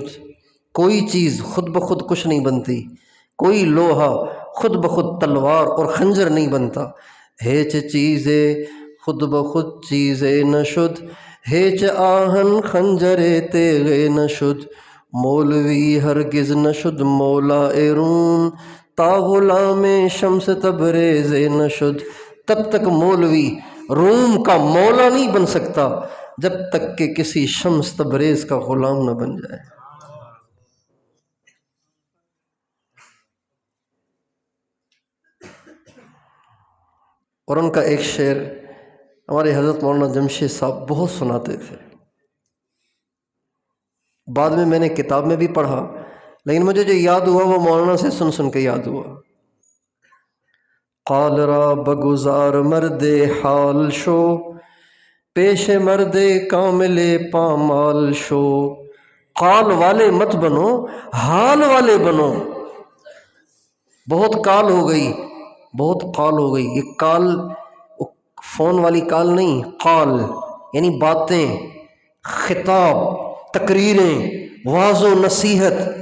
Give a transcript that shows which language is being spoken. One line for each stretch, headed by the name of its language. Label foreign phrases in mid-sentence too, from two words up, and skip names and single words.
Urdu: کوئی چیز خود بخود کچھ نہیں بنتی، کوئی لوہا خود بخود تلوار اور خنجر نہیں بنتا۔
Persian: ہیچ چیزے خود بخود چیزے نہ شد، ہیچ آہن خنجرے تیغے نہ شد، مولوی ہرگز نہ شد مولا روم، تا غلام شمس تبریز نہ شد۔
Urdu: تب تک مولوی روم کا مولا نہیں بن سکتا جب تک کہ کسی شمس تبریز کا غلام نہ بن جائے۔ اور ان کا ایک شعر ہمارے حضرت مولانا جمشید صاحب بہت سناتے تھے، بعد میں میں نے کتاب میں بھی پڑھا، لیکن مجھے جو یاد ہوا وہ مولانا سے سن کے یاد ہوا۔
Persian: قال را بگزار مرد حال شو، پیش مرد کامل پامال شو۔
Urdu: قال والے مت بنو، حال والے بنو۔ بہت قال ہو گئی، بہت قال ہو گئی۔ یہ قال فون والی قال نہیں، قال یعنی باتیں، خطاب، تقریریں، وعظ و نصیحت۔